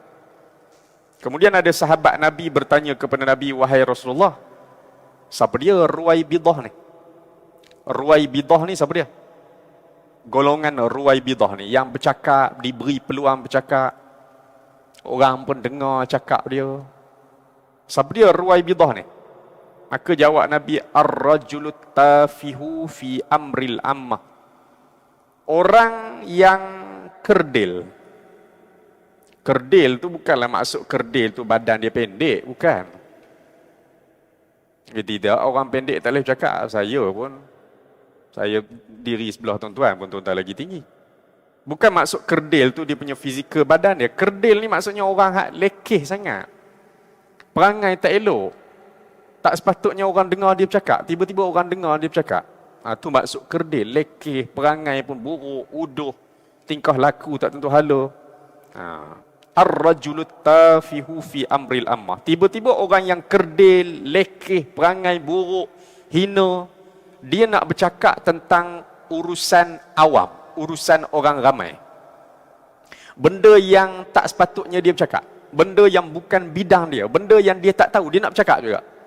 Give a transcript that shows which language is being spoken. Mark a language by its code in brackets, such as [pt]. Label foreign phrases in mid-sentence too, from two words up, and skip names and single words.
[ms] Kemudian ada sahabat Nabi bertanya kepada Nabi, wahai Rasulullah, siapa dia ruwaibidah ni? Ruwaibidah ni siapa dia? Golongan ruwaibidah ni yang bercakap, diberi peluang bercakap. Orang pun dengar cakap dia. Siapa dia ruwaibidah ni? Maka jawab Nabi, [ar] الرجل التافه في أمر العامة. [ms] Orang yang kerdil. Kerdil tu bukanlah maksud kerdil tu badan dia pendek, bukan. Tidak, orang pendek tak boleh bercakap. Saya diri sebelah tuan-tuan pun tuan-tuan lagi tinggi. Bukan maksud kerdil tu dia punya fizikal badan dia. Kerdil ni maksudnya orang hak lekeh sangat. Perangai tak elok. Tak sepatutnya orang dengar dia bercakap. Tiba-tiba orang dengar dia bercakap. Tu maksud kerdil. Lekeh, perangai pun buruk, uduh, tingkah laku tak tentu hala. [ar] الرجل التافه في أمر العامة. [ms] Tiba-tiba orang yang kerdil, lekeh, perangai buruk, hina, dia nak bercakap tentang urusan awam, urusan orang ramai. Benda yang tak sepatutnya dia bercakap. Benda yang bukan bidang dia, benda yang dia tak tahu, dia nak bercakap juga.